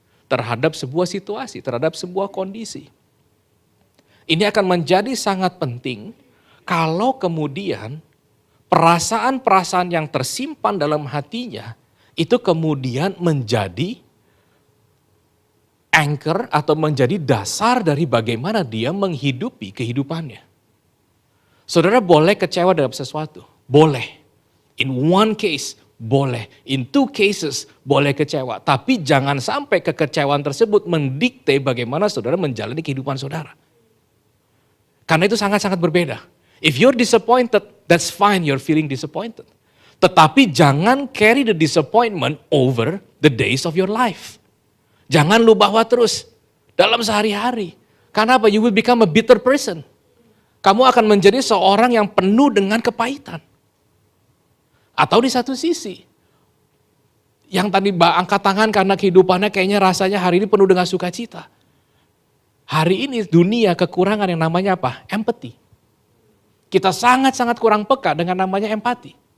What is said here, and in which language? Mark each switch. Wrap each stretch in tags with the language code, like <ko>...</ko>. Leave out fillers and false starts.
<id>Terhadap sebuah situasi, terhadap sebuah kondisi. Ini akan menjadi sangat penting kalau kemudian perasaan-perasaan yang tersimpan dalam hatinya itu kemudian menjadi anchor atau menjadi dasar dari bagaimana dia menghidupi kehidupannya. Saudara boleh kecewa dalam sesuatu, boleh.</id> <en>In one case,</en> <id>boleh.</id> <en>In two cases,</en> <id>boleh kecewa. Tapi jangan sampai kekecewaan tersebut mendikte bagaimana saudara menjalani kehidupan saudara. Karena itu sangat-sangat berbeda.</id> <en>If you're disappointed, that's fine, you're feeling disappointed.</en> <id>Tetapi jangan</id> <en>carry the disappointment over the days of your life.</en> <id>Jangan lu bawa terus dalam sehari-hari. Karena apa?</id> <en>You will become a bitter person.</en> <id>Kamu akan menjadi seorang yang penuh dengan kepahitan. Atau di satu sisi, yang tadi angkat tangan karena kehidupannya kayaknya rasanya hari ini penuh dengan sukacita. Hari ini dunia kekurangan yang namanya apa? Empathy. Kita sangat-sangat kurang peka dengan namanya empati.</id>